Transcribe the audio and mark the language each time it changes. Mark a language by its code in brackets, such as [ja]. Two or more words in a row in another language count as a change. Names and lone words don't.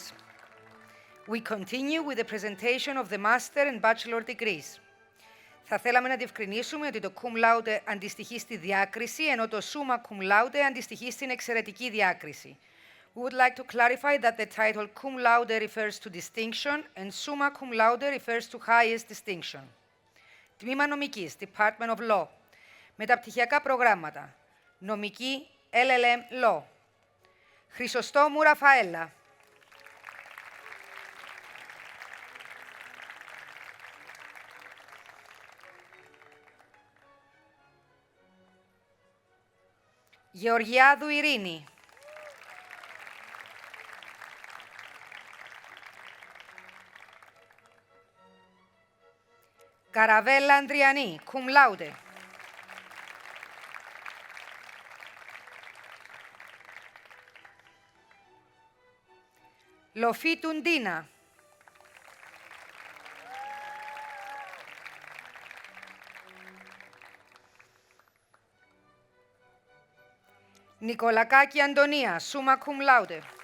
[en] We continue with the presentation of the Master and Bachelor degrees. [el] Θα θέλαμε να διευκρινίσουμε ότι το [la] cum laude [el] αντιστοιχεί στη διάκριση, ενώ το [la] summa cum laude [el] αντιστοιχεί στην εξαιρετική διάκριση. [en] We would like to clarify that the title [la] cum laude [en] refers to distinction and [la] summa cum laude [en] refers to highest distinction. [el] Τμήμα Νομικής, [en] Department of Law. [el] Μεταπτυχιακά προγράμματα. Νομική, [en] LLM Law. [el] Χρυσοστόμου Ραφαέλα. Γεωργιάδου Ειρήνη. Καραβέλα Ανδριανή, [la] cum laude. [el] Λοφίτου Ντίνα. Νικολακάκη Αντωνία, [la] summa cum laude.